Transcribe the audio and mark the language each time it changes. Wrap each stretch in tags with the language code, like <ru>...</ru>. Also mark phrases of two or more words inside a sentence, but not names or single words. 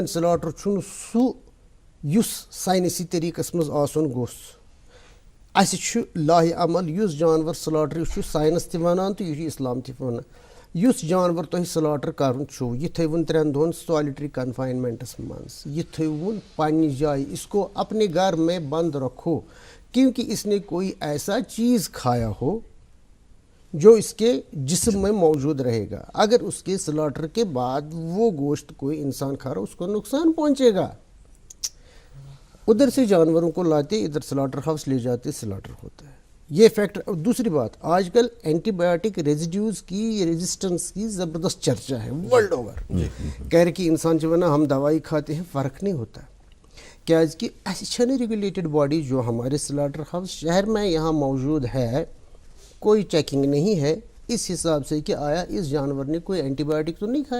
<ks>سلاٹر چھُنہٕ سُہ یُس ساینسی طٔریٖقس منٛز آسُن گوٚژھ اَسہِ چھُ لاہہِ عمل یُس جانور سلاٹر یہِ چھُ ساینس تہِ ونان تہٕ یہِ چھُ اسلام تہِ ونان یُس جانور تۄہہِ سلاٹر کرُن چھُو یہِ تھٲیوُن 3 دۄہن سالِٹری کنفاینمنٹس منٛز یہِ تھٲیوُن پننہِ جایہِ</ks> <ur>اس کو اپنے گھر میں بند رکھو کیونکہ اس نے کوئی ایسا چیز کھایا ہو جو اس کے جسم میں موجود رہے گا اگر اس کے سلاٹر کے بعد وہ گوشت کوئی انسان کھا رہا اس کو نقصان پہنچے گا ادھر سے جانوروں کو لاتے ادھر</ur> <en>slaughter house</en> <ur>لے جاتے سلاٹر ہوتا ہے یہ فیکٹر دوسری بات آج کل</ur> <en>antibiotic residues</en> <ur>کی ریزسٹنس کی زبردست چرچا ہے</ur> <en>world over</en> <ur>کہہ رہے کہ انسان جو ہے نا ہم دوائی کھاتے ہیں فرق نہیں ہوتا کیاز کہ ایسی چھنہ</ur> <en>regulated body</en> <ur>جو ہمارے</ur> <en>slaughter house</en> <ur>شہر میں یہاں موجود ہے کوئی چیکنگ نہیں ہے اس حساب سے کہ آیا اس جانور نے کوئی</ur> <en>antibiotic</en> <ur>تو نہیں کھایا</ur>